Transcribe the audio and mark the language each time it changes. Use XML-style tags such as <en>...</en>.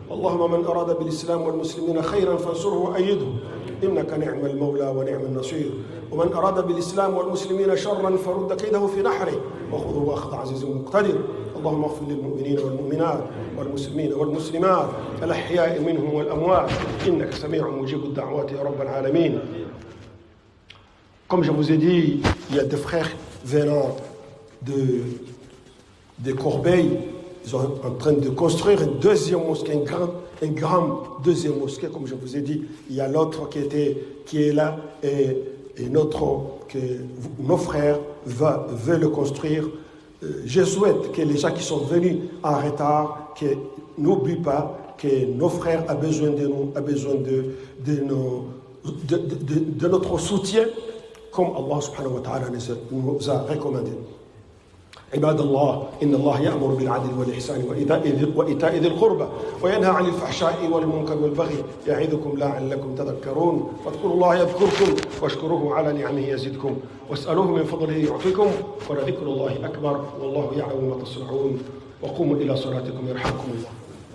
<ar>اللهم من أراد بالإسلام والمسلمين خيرا فانصره وأيده، إنك نعم المولى ونعم النصير. ومن أراد بالإسلام والمسلمين شرا فرد كيده في نحره وخذه أخذ عزيز مقتدر. اللهم اغفر للمؤمنين والمؤمنات والمسلمين والمسلمات الأحياء منهم والأموات، إنك سميع مجيب الدعوات يا رب العالمين.</ar> <fr>Comme je vous ai dit, il y a des frères venant de Corbeil. Ils sont en train de construire une deuxième mosquée, une grande deuxième mosquée, comme je vous ai dit. Il y a l'autre qui est là et nos frères veulent le construire. Je souhaite que les gens qui sont venus en retard, que n'oublient pas que nos frères ont besoin de nous, ont besoin de notre soutien, comme Allah subhanahu wa ta'ala nous a recommandé.</fr> <ar>عباد الله إن الله يأمر بالعدل والإحسان وإيتاء ذي القربى وينهى عن الفحشاء والمنكر والبغي يعظكم لعلكم تذكرون فاذكروا الله يذكركم واشكروه على نعمه يزدكم واسألوه من فضله يعطيكم ولذكر الله أكبر والله يعلم ما تصنعون وقوموا إلى صلاتكم يرحمكم الله.</ar>